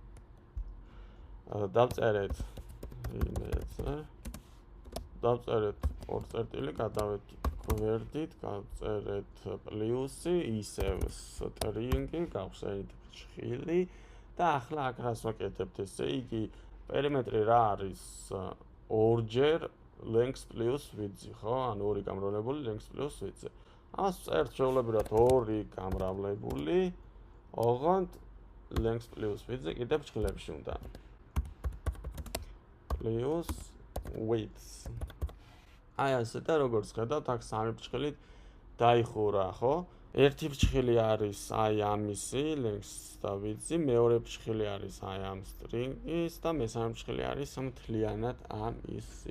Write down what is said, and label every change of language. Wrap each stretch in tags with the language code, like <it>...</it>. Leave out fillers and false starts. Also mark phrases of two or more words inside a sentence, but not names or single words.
<ka>დავწერეთ დავწერეთ 2 წერტილი, გადავედით გვერდით, გავწერეთ პლუსი, ისევ string-ი, გავხსენით ფრჩხილი და ახლა აქ რას ვაკეთებთ? ესე იგი, პერიმეტრი რა არის?</ka> <en>ორჯერ length plus width,</en> <ka>ხო? ანუ 2 გამრავლებული</ka> <en>length plus width.</en> <ka>ამას წერთ ჩვეულებრივად 2 გამრავლებული, ოღონდ</ka> <en>length plus width</en> <ka>კიდევ ფრჩხილებში უნდა.</ka> <en>plus width.</en> <ka>აი ასე და როგორც ხედავთ, აქ 3 ფრჩხილით დაიხურა, ხო? ერთი ფრჩხილი არის აი ამისი, length და width, მეორე ფრჩხილი არის აი ამ string-ის და მესამე ფრჩხილი არის მთლიანად ამისი.</ka>